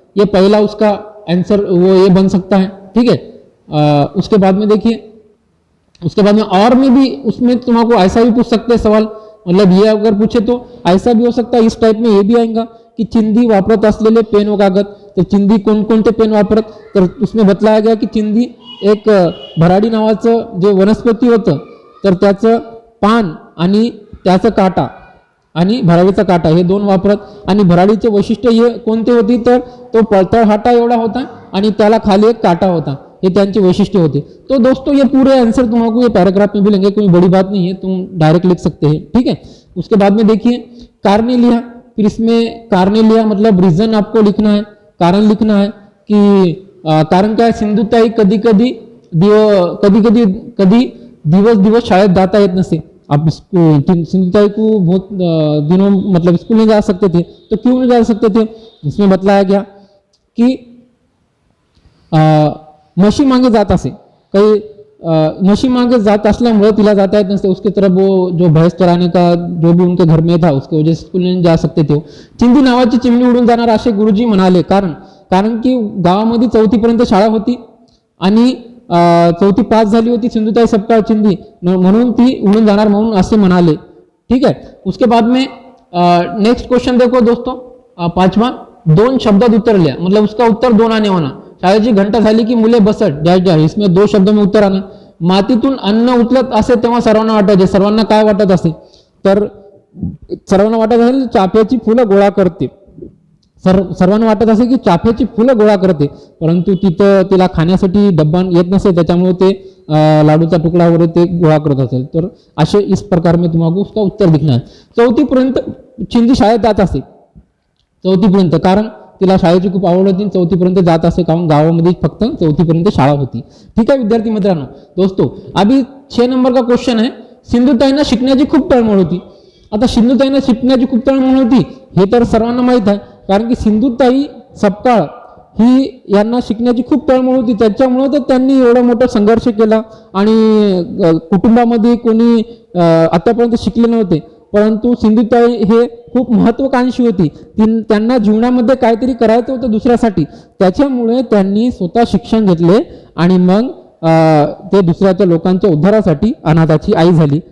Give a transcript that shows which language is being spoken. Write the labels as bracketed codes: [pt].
[hi] ये पहला उसका आंसर वो ये बन सकता है, ठीक है। उसके बाद में देखिए, उसके बाद में और में भी उसमें तुमको ऐसा भी पूछ सकते हैं सवाल, मतलब ये अगर पूछे तो ऐसा भी हो सकता है। इस टाइप में ये भी आएगा की [mr] चिंदी वापरत असलेले पेन व कागद। तर चिंदी कोणकोणते पेन वापरत? तर उसमें बतलाया गया की चिंदी एक भराडी नावाचं जे वनस्पती होतं, तर त्याचं पान आणि त्याचं काटा आणि भराडीचा काटा हे दोन वापरत। आणि भराडीचे वैशिष्ट्य हे कोणते होती? तर तो तळहाटा एवढा होता आणि त्याला खाली एक काटा होता, ये त्यांचे वैशिष्ट्य होते। [hi] तो दोस्तों ये पूरे आंसर तुमको ये पैराग्राफ में भी लेंगे, कोई बड़ी बात नहीं है, तुम डायरेक्ट लिख सकते हैं, ठीक है। उसके बाद में देखिए [mr] कारणे लिहा। [hi] फिर इसमें कारणे लिहा मतलब रीजन आपको लिखना है, कारण लिखना है कि कारण क्या है? [mr] सिंधुताई कधी कधी दिवस दिवस शायद जाता येत नसे। [hi] अब सिंधुताई को बहुत दिनों मतलब स्कूल नहीं जा सकते थे, तो क्यों नहीं जा सकते थे? इसमें बताया गया कि [mr] म्हशी मागे जात असे, काही म्हशी मागे जात असल्यामुळे तिला जाता येत नसते, [hi] उसके तरफ वो जो भैंस चराने का जो भी उनके घर में था उसके वजह से स्कूल नहीं जा सकते थे। [mr] चिंदी नावाची चिमणी उडून जाणार असे गुरुजी म्हणाले, कारण की गावामध्ये 4थी पर्यंत शाळा होती आणि 4थी पास झाली होती सिंधुताई सपकाळ चिंदी, म्हणून ती उडून जाणार म्हणून असे म्हणाले, [hi] ठीक है। उसके बाद में नेक्स्ट क्वेश्चन देखो दोस्तों, 5वां, [mr] दोन शब्दात उत्तर लिया, [hi] मतलब उसका उत्तर दोन आने होना। [mr] शाळेची घंटा झाली की मुले बसत डॅश डॅश, [hi] इसमें दो शब्दों में उत्तर आना। [mr] मातीतून अन्न उचलत असे तेव्हा सर्वांना वाटायचे, सर्वांना काय वाटत असे? तर सर्वांना वाटत असेल चाफ्याची फुलं गोळा करते, सर्वांना वाटत असे की चाफ्याची फुलं गोळा करते, परंतु तिथं तिला खाण्यासाठी डब्बा येत नसे, त्याच्यामुळे ते लाडूचा तुकडा वगैरे ते गोळा करत असेल। [hi] तर असे इस प्रकार में तुम्हाला उसका उत्तर दिखना है। [mr] 4थी पर्यंत चिंदी शाळेत जात असे, 4थी पर्यंत, कारण तिला शाळेची खूप आवड होती, 4थी पर्यंत जात असे, कारण गावामध्ये फक्त 4थी पर्यंत शाळा होती, [hi] ठीक है [mr] विद्यार्थी मित्रांनो। [hi] दोस्तों अभी 6 नंबर का क्वेश्चन है, [mr] सिंधुताईंना शिकण्याची खूप तळमळ होती। आता सिंधुताईंना शिकण्याची खूप तळमळ होती हे तर सर्वांना माहित आहे, कारण की सिंधुताई सपकाळ ही यांना शिकण्याची खूप तळमळ होती, त्याच्यामुळे तर त्यांनी एवढा मोठा संघर्ष केला आणि कुटुंबामध्ये कोणी आतापर्यंत शिकले नव्हते, परंतु सिंधुताई हे खूप महत्त्वाकांक्षी होती, त्यांना जीवनामध्ये काहीतरी करायचं होतं दुसऱ्यासाठी, त्याच्यामुळे त्यांनी स्वतः शिक्षण घेतले आणि मग ते दुसऱ्याच्या लोकांच्या उद्धारासाठी अनाथाची आई झाली।